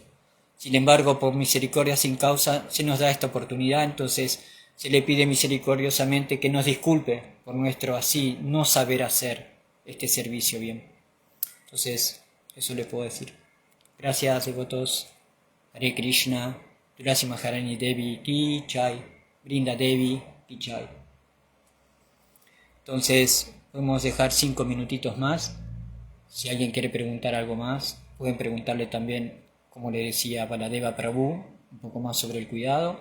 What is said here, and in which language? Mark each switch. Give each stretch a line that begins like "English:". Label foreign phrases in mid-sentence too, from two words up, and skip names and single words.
Spanish: Sin embargo, por misericordia sin causa se nos da esta oportunidad, entonces se le pide misericordiosamente que nos disculpe por nuestro así no saber hacer este servicio bien. Entonces, eso le puedo decir. Gracias, devotos. Hare Krishna.
Hindi: तुलसी महारानी देवी की जय. वृन्दा देवी की जय.
Spanish: Entonces, podemos dejar 5 minutitos más. Si alguien quiere preguntar algo más, pueden preguntarle también, como le decía Baladeva Prabhu, un poco más sobre el cuidado.